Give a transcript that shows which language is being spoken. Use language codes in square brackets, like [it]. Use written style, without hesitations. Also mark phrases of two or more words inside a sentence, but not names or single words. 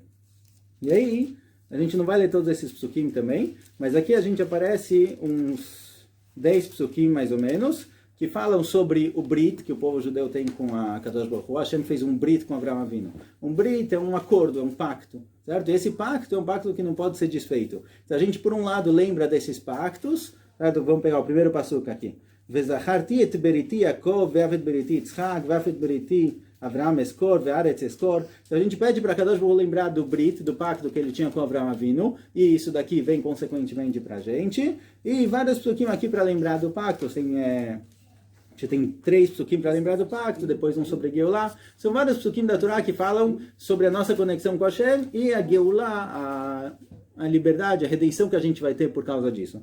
[pt] E aí, a gente não vai ler todos esses psukim também, mas aqui a gente aparece uns 10 psukim mais ou menos, que falam sobre o Brit, que o povo judeu tem com a [he] קדוש ברוך הוא. [pt] Hashem fez um Brit com Abraão Avinu. Um Brit é um acordo, é um pacto, certo? E esse pacto é um pacto que não pode ser desfeito. Então a gente, por um lado, lembra desses pactos, certo? Vamos pegar o primeiro passuca aqui. [he] וזכרתי את בריתי יעקוב ואף את בריתי יצחק ואף את בריתי אברהם אזכור והארץ אזכור. [pt] Então a gente pede para [he] קדוש ברוך הוא [pt] lembrar do Brit, do pacto que ele tinha com Abraão Avinu, e isso daqui vem consequentemente para a gente. E vários psukim aqui para lembrar do pacto. A gente tem 3 psukim para lembrar do pacto, depois um sobre Geulah. São vários psukim da Torá que falam sobre a nossa conexão com Hashem e a Geulah, a liberdade, a redenção que a gente vai ter por causa disso.